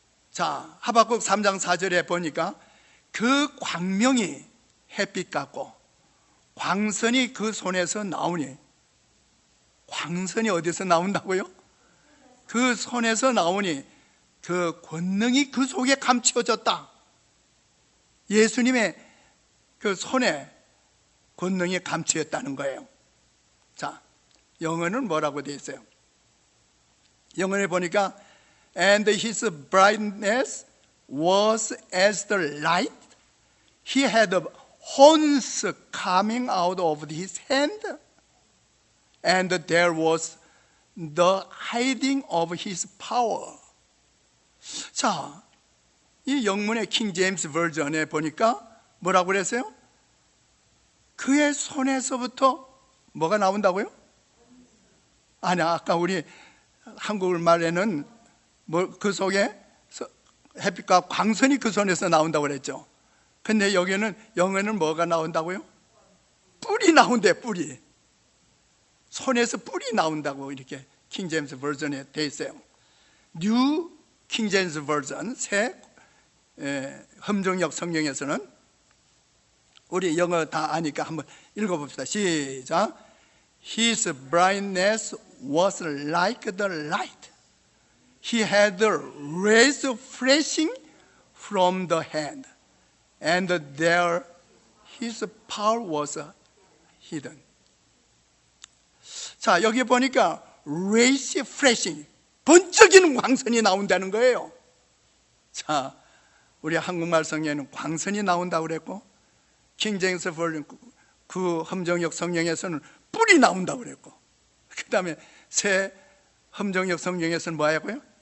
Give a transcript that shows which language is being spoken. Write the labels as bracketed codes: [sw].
[ko] 자, 하박국 3장 4절에 보니까 그 광명이 햇빛 같고 광선이 그 손에서 나오니, 광선이 어디서 나온다고요? 그 손에서 나오니 그 권능이 그 속에 감추어졌다. 예수님의 그 손에 권능이 감추었다는 거예요. 자, 영어는 뭐라고 되어 있어요? 영어에 보니까 [en] And his brightness was as the light. He had horns coming out of his hand, and there was the hiding of his power. [ko] 자, 이 영문의 킹 제임스 버전에 보니까 뭐라고 그랬어요? 그의 손에서부터 뭐가 나온다고요? 아니, 아까 우리 한국말에는 그 속에 햇빛과 광선이 그 손에서 나온다고 그랬죠. 근데 여기는 영어는 뭐가 나온다고요? 뿔이 나온대, 뿔이. 손에서 뿔이 나온다고 이렇게 킹 제임스 버전에 돼 있어요. 뉴 킹 제임스 버전, 새 험정역 성경에서는, 우리 영어 다 아니까 한번 읽어봅시다. 시작. [en] His brightness was like the light. He had rays flashing from the hand, and there his power was hidden. [ko] 자, 여기 보니까 [en] rays flashing, [ko] 번쩍이는 광선이 나온다는 거예요. 자, 우리 한국말 성경에는 광선이 나온다고 그랬고, 킹 제임스 버전 그 험정역 성경에서는 뿔이 나온다고 그랬고, 그 다음에 새 험정역 성경에서는 뭐하고요?